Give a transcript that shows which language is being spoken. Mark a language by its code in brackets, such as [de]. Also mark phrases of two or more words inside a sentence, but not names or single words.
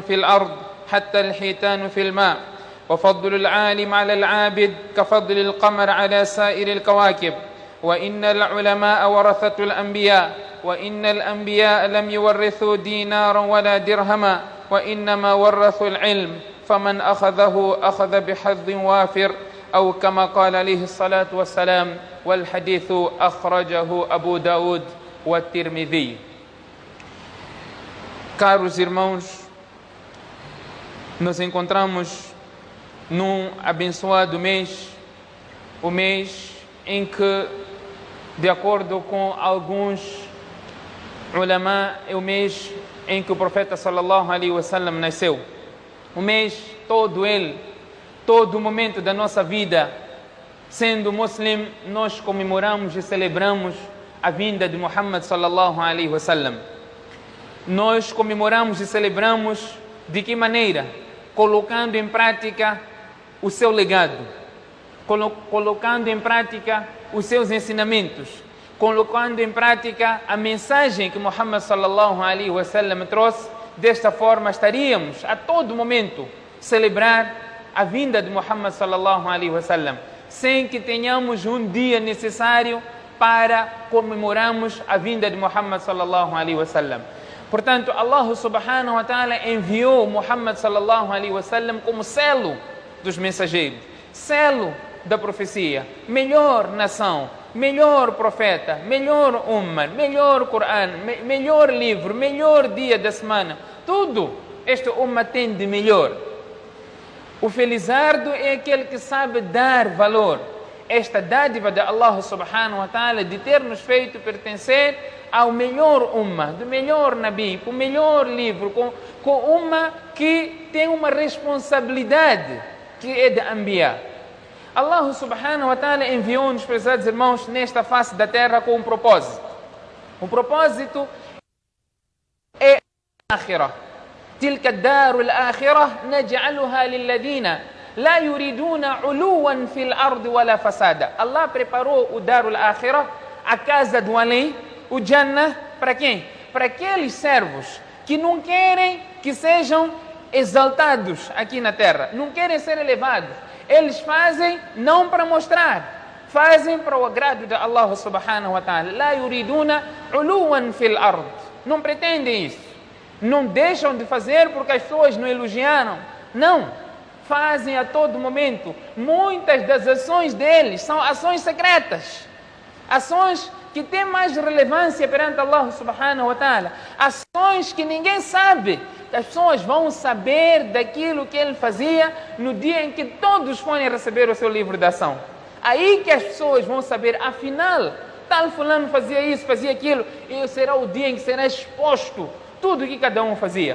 [ar] في الأرض حتى الحيتان في الماء وفضل العالم على العابد كفضل القمر على سائر الكواكب وإن العلماء ورثة الأنبياء وإن الأنبياء لم يورثوا دينارا ولا درهما وإنما ورثوا العلم فمن أخذه أخذ بحظ وافر أو كما قال عليه الصلاة والسلام والحديث أخرجه أبو داود والترمذي. [pt] Caros irmãos, nos encontramos num abençoado mês, o mês em que, de acordo com alguns ulama, é o mês em que o profeta [ar] صلى الله عليه وسلم [pt] nasceu. O mês todo ele, todo momento da nossa vida, sendo muslim, nós comemoramos e celebramos a vinda de Muhammad [ar] صلى الله عليه وسلم. [pt] Nós comemoramos e celebramos de que maneira? Colocando em prática o seu legado, colocando em prática os seus ensinamentos, colocando em prática a mensagem que Muhammad [ar] صلى الله عليه وسلم [pt] trouxe. Desta forma estaríamos a todo momento celebrar a vinda de Muhammad [ar] صلى الله عليه وسلم, [pt] sem que tenhamos um dia necessário para comemorarmos a vinda de Muhammad [ar] صلى الله عليه وسلم. [pt] Portanto, [ar] الله سبحانه وتعالى [pt] enviou Muhammad [ar] صلى الله عليه وسلم [pt] como selo dos mensageiros, selo da profecia, melhor nação, melhor profeta, melhor ummah, melhor Coran, melhor livro, melhor dia da semana. Tudo este ummah tem de melhor. O felizardo é aquele que sabe dar valor. Esta dádiva de [ar] الله سبحانه وتعالى [pt] de ter nos feito pertencer ao melhor ummah, do melhor nabi, com o melhor livro, com ummah que tem uma responsabilidade que é de Anbiya. [ar] الله سبحانه وتعالى [pt] enviou-nos, prezados irmãos, nesta face da terra com um propósito. O propósito é a akhirah. [ar] تلك الدار الآخرة نجعلها للذين لا يريدون علوا في الأرض ولا فسادا. [pt] Allah preparou o [ar] دار الآخرة, [pt] a casa do além, o Jannah, para quem? Para aqueles servos que não querem que sejam exaltados aqui na terra, não querem ser elevados. Eles fazem não para mostrar, fazem para o agrado de [ar] الله سبحانه وتعالى. لا يريدون علوا في الأرض. [pt] Não pretendem isso. Não deixam de fazer porque as pessoas não elogiaram. Não. Fazem a todo momento. Muitas das ações deles são ações secretas. Ações que têm mais relevância perante [ar] الله سبحانه وتعالى. [pt] Ações que ninguém sabe. As pessoas vão saber daquilo que ele fazia no dia em que todos forem receber o seu livro de ação. Aí que as pessoas vão saber, afinal, tal fulano fazia isso, fazia aquilo. E será o dia em que será exposto tudo o que cada um fazia.